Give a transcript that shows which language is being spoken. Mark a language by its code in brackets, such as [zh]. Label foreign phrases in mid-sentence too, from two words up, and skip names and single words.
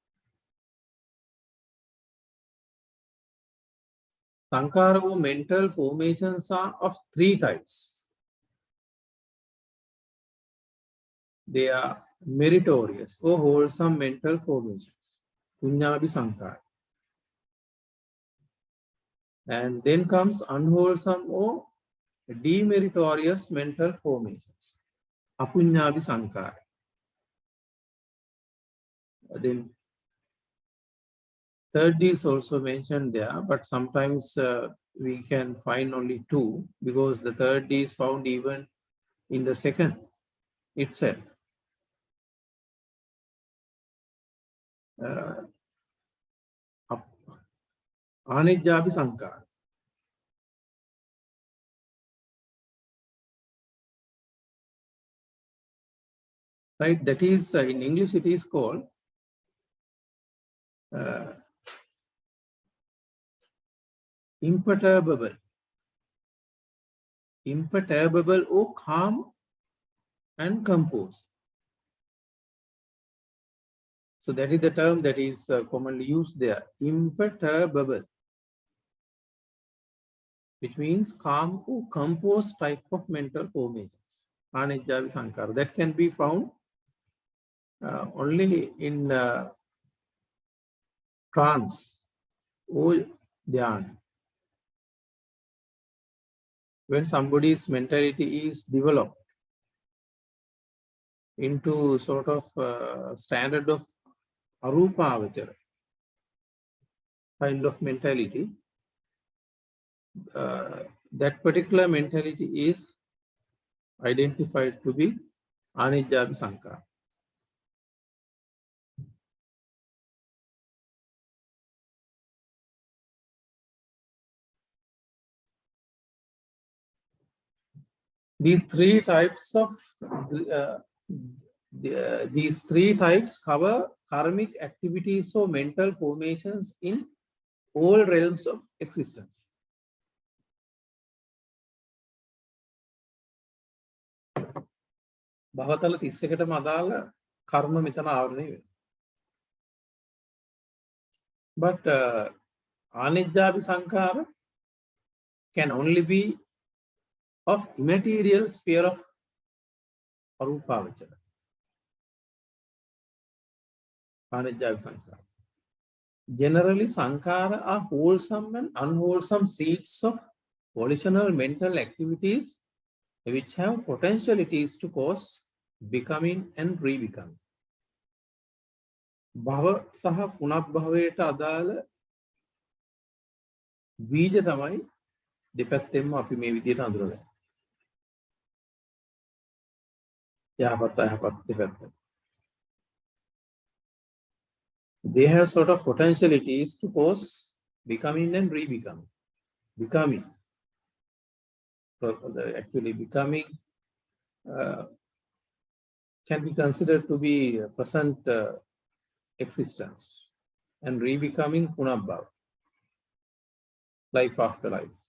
[en] Sankhara or mental formations are of three types. They are meritorious or wholesome mental formations, [pi] punyābhi sankara. [en] And then comes unwholesome or demeritorious mental formations, [pi] apunyābhi sankara. [en] Then third is also mentioned there, but sometimes we can find only two because the third is found even in the second itself. [pi] Anejjābhi sankara. [en] Right, that is in English it is called imperturbable or calm and composed. So that is the term that is commonly used there, imperturbable, which means calm or composed type of mental formations. [pi] Anejjābhi sankara. [en] That can be found only in trance or dhyan. When somebody's mentality is developed into sort of standard of arupavachara kind of mentality, that particular mentality is identified to be [pi] anejjābhi sankara. [en] These three types cover karmic activities or mental formations in all realms of existence. [si] භවතල 31ටම අදාළ කර්ම මෙතන ආවරණය වෙනවා. [en] But [pi] anejjābhi sankara [en] can only be of immaterial sphere of arupavachara. [pi] Anejjābhi sankara. [en] Generally, sankara are wholesome and unwholesome seeds of volitional mental activities which have potentialities to cause becoming and re-becoming. [si] භව සහ පුනබ්භවයට අදාළ බීජ තමයි දෙපැත්තෙන්ම අපි මේ විදිහට අඳුරගන්නේ. යහපත් අයහපත් දෙපැත්ත. [en] They have sort of potentialities to cause becoming and re-becoming. Becoming. Actually, becoming can be considered to be a present existence, and re-becoming punabhava, life after life.